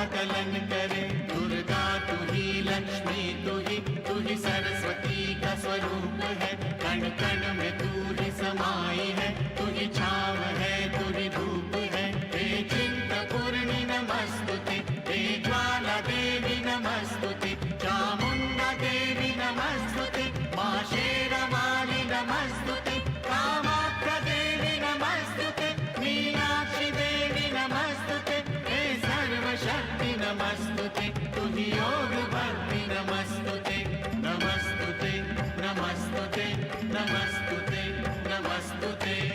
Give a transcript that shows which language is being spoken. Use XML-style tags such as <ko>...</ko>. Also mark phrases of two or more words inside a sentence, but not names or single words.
<hi>कलन करे दुर्गा तू ही लक्ष्मी तू ही सरस्वती का स्वरूप है कण कण में तू ही समाई है तू ही छाव है तू ही धूप है हे चिंतपूर्णि नमस्तुते हे ज्वाला देवी नमस्तुते चामुंडा देवी नमस्तुते मां शेरवाली नमस्तुते कामाख्या देवी नमस्तुते मीनाक्षी देवी नमस्तुते हे सर्वशक्ति नमस्तुते तुझी योग भक्ति</hi> <sa>नमस्तुते नमस्तुते नमस्तुते नमस्तुते नमस्तुते</sa>